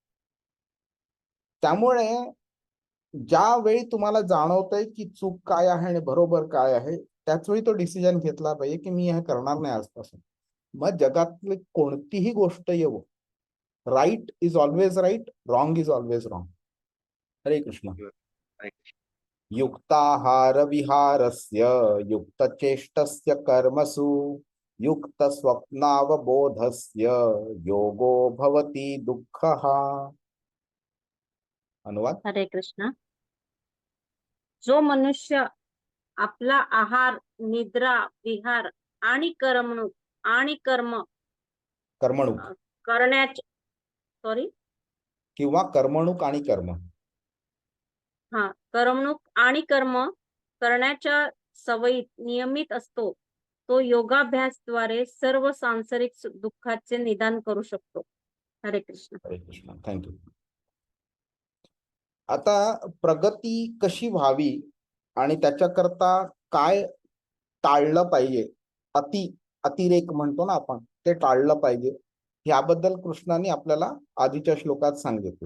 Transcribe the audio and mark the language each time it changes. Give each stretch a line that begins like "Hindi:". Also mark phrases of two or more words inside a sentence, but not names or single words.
Marathi: त्यामुळे ज्यावेळी तुम्हाला जाणवतंय की चूक काय आहे आणि बरोबर काय आहे, त्याच वेळी तो डिसिजन घेतला पाहिजे की मी हे करणार नाही आजपासून. मग जगातली कोणतीही गोष्ट येवो,
English: right is always right, wrong is always wrong.
Marathi: हरे कृष्ण.
Sanskrit: युक्ताहार विहारस्य युक्तचेष्टस्य कर्मसु युक्त स्वप्नावबोधस्य योगो भवति दुःखः.
Marathi: अनुवाद. हरे कृष्ण. जो मनुष्य आपला आहार, निद्रा, विहार आणि कर्मणूक करण्याचे किंवा कर्मणूक आणि कर्म करमणूक आणि कर्म करण्याच्या सवयीत नियमित असतो, तो योगाभ्यासद्वारे सर्व सांसारिक दुःखाचे निदान करू शकतो. हरे कृष्ण. हरे कृष्ण. थँक्यू. आता प्रगती कशी व्हावी आणि त्याच्याकरता काय टाळलं पाहिजे, अतिरेक म्हणतो ना आपण, ते टाळलं पाहिजे, याबद्दल कृष्णाने आपल्याला आधीच्या श्लोकात सांगितलं.